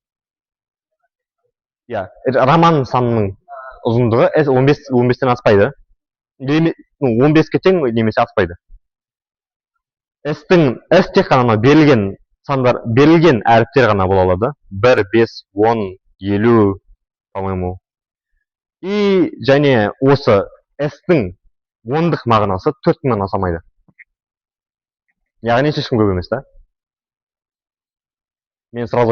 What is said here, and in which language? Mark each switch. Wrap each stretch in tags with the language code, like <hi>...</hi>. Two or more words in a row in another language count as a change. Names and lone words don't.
<kk>иә роман санының ұзындығы 15-тен аспайды 15-ке тең немесе аспайды s тек қана берілген сандар берілген әріптер ғана бола алады 1 5 10 50</kk> <ru>по-моему и</ru> <kk>және осы s-тің ондық мағынасы 4000-нан асамайды яғни ешкім көп емес та мен сразу</kk>